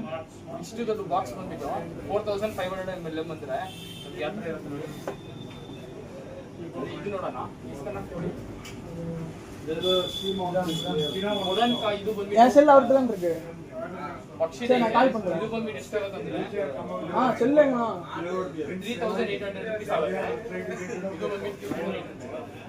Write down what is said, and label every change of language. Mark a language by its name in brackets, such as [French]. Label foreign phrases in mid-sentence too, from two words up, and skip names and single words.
[Kannada] ಇಷ್ಟು ದೊಡ್ಡ ಬಾಕ್ಸ್ ಬಂದ್ಬಿಟ್ಟು 4500 ml ಬಂದ್ರೆ ಯಾವ ಥರ ಇರುತ್ತೆ ನೋಡಿ. ಇದು ನೋಡೋಣ, [Tamil] செல் அவர்கிட்ட தான் இருக்கு. நான் கால் பண்றேன். [Kannada] இது ಬಂದ್ಬಿಟ್ಟು ಎಷ್ಟು ಆಗುತ್ತೆ ಅಂದ್ರೆ [Tamil] செல்லுங்க [Kannada] 3800 rupees ಆಗುತ್ತೆ. ಇದು ಬಂದ್ಬಿಟ್ಟು